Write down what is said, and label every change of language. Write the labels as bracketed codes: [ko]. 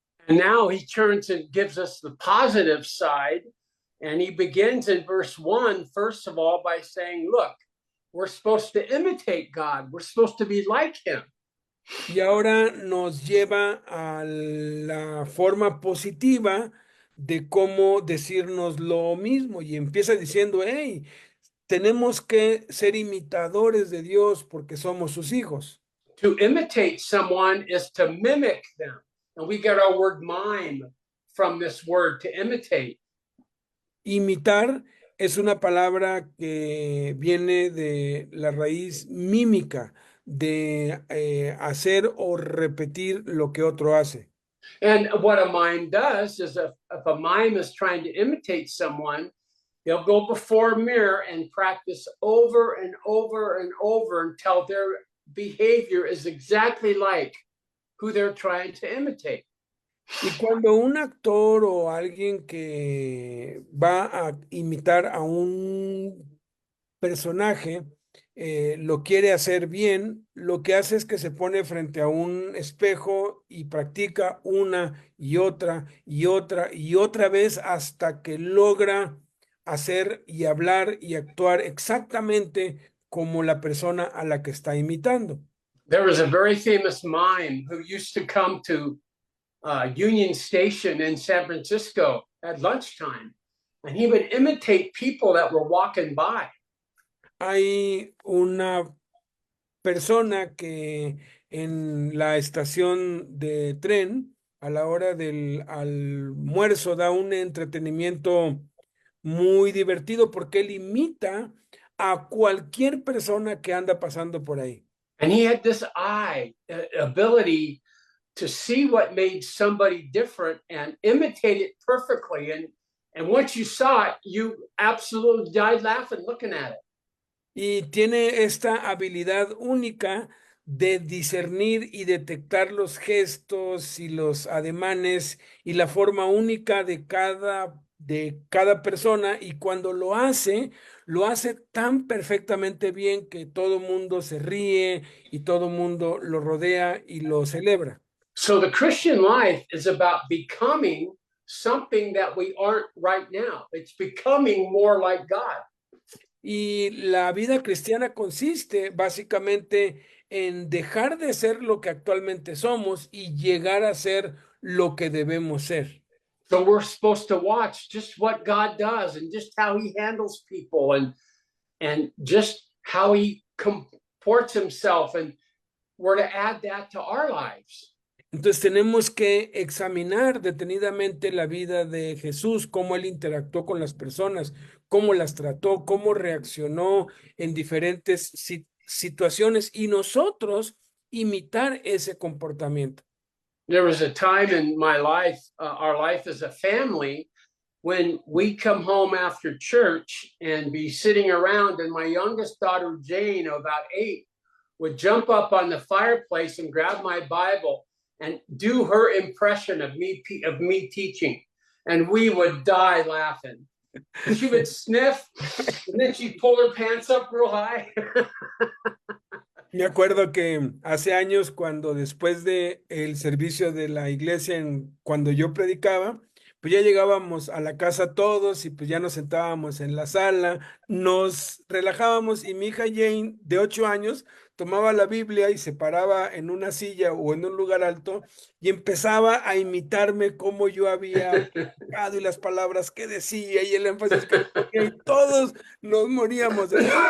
[en] And now he turns and gives us the positive side. And he begins in verse 1, first of all, by saying, look, we're supposed to imitate God. We're supposed to be like him. [es] Y ahora nos lleva a la forma positiva de cómo decirnos lo mismo. Y empieza diciendo, hey, tenemos que ser imitadores de Dios porque somos sus hijos. [en] To imitate someone is to mimic them. And we get our word mime from this word, to imitate. [es] Imitar es una palabra que viene de la raíz mímica, de hacer o repetir lo que otro hace. [en] And what a mime does is if a mime is trying to imitate someone, they'll go before a mirror and practice over and over and over until their behavior is exactly like who they're trying to imitate. [es] Y cuando un actor o alguien que va a imitar a un personaje lo quiere hacer bien, lo que hace es que se pone frente a un espejo y practica una y otra y otra y otra vez hasta que logra hacer y hablar y actuar exactamente como la persona a la que está imitando. [en] There was a very famous mime who used to come to Union Station in San Francisco at lunchtime, and he would imitate people that were walking by. [es] Hay una persona que en la estación de tren, a la hora del almuerzo, da un entretenimiento muy divertido porque él imita a cualquier persona que anda pasando por ahí. [en] And he had this ability to see what made somebody different and imitate it perfectly. And once you saw it, you absolutely died laughing looking at it. [es] Y tiene esta habilidad única de discernir y detectar los gestos y los ademanes y la forma única de cada persona. Y cuando lo hace tan perfectamente bien que todo mundo se ríe y todo mundo lo rodea y lo celebra. [en] So the Christian life is about becoming something that we aren't right now. It's becoming more like God. [es] Y la vida cristiana consiste básicamente en dejar de ser lo que actualmente somos y llegar a ser lo que debemos ser. [en] So we're supposed to watch just what God does and just how he handles people and just how he comports himself, and we're to add that to our lives. [es] Entonces tenemos que examinar detenidamente la vida de Jesús, cómo él interactuó con las personas, cómo las trató, cómo reaccionó en diferentes situaciones y nosotros imitar ese comportamiento. [en] There was a time in my life, our life as a family, when we come home after church and be sitting around, and my youngest daughter, Jane, about 8, would jump up on the fireplace and grab my Bible and do her impression of me teaching. And we would die laughing. She would sniff, and then she'd pull her pants up real high. [es] Me acuerdo que hace años, cuando después de el servicio de la iglesia, cuando yo predicaba, pues ya llegábamos a la casa todos y pues ya nos sentábamos en la sala, nos relajábamos y mi hija Jane, de 8 años, tomaba la Biblia y se paraba en una silla o en un lugar alto y empezaba a imitarme cómo yo había predicado y las palabras que decía y el énfasis que le ponía y todos nos moríamos de